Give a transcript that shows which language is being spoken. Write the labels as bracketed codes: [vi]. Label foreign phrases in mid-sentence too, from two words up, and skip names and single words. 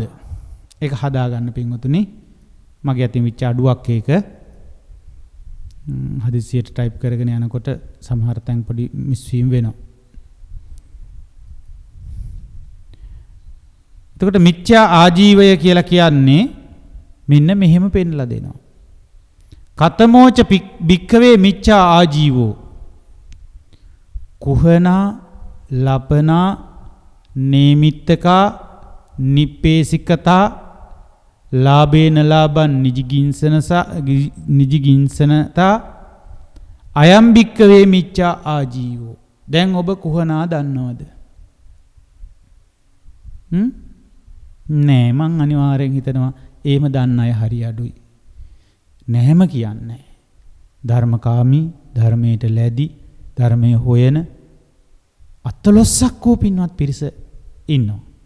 [si] ඒක හදාගන්න පින්වතුනි. මගේ අතින් විච්ච අඩුවක් ඒක. හදිසියට ටයිප් කරගෙන යනකොට සමහර තැන් පොඩි මිස්වීම් වෙනවා. එතකොට මිත්‍යා ආජීවය කියලා කියන්නේ මෙන්න මෙහෙම පෙන්ලා දෙනවා. [pi] කතමෝච භික්ඛවේ මිච්ඡා ආජීවෝ කුහනා ලපනා නේමිත්තකා නිප්පේසිකතා ලාභේන ලාභං නිජිගින්සනතා අයම් භික්ඛවේ මිච්ඡා ආජීවෝ. [si] දැන් ඔබ කුහනා දන්නවද? නෑ මං අනිවාර්යෙන් හිතනවා එහෙම දන්න අය හරි අඩුයි. නැහැම කියන්නේ. ධර්මකාමී, ධර්මයට ලැබි, ධර්මයේ හොයන අතලොස්සක් වූ පින්වත් පිරිස ඉන්නවා.